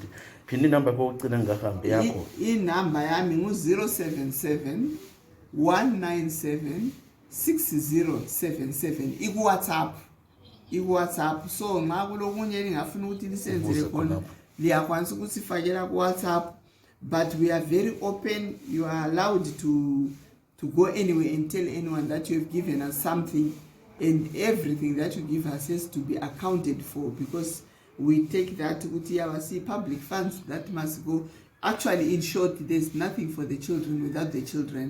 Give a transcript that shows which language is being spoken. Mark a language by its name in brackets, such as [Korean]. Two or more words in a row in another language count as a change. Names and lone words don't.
[North Ndebele] Phinde inamba yakho yokucina ngingahambi yakho. Inamba yami ngu-077 197 6077 iku-WhatsApp. So nxa kulokunye lingafuna ukuthi lisenzele khona liyakwanisa ukuthi sifakela ku-WhatsApp, [English] but we are very open. You are allowed to go anywhere and tell anyone that you have given us something, and everything that you give us has to be accounted for because we take that ukuthi public funds that must go. Actually, in short, there's nothing for the children without the children.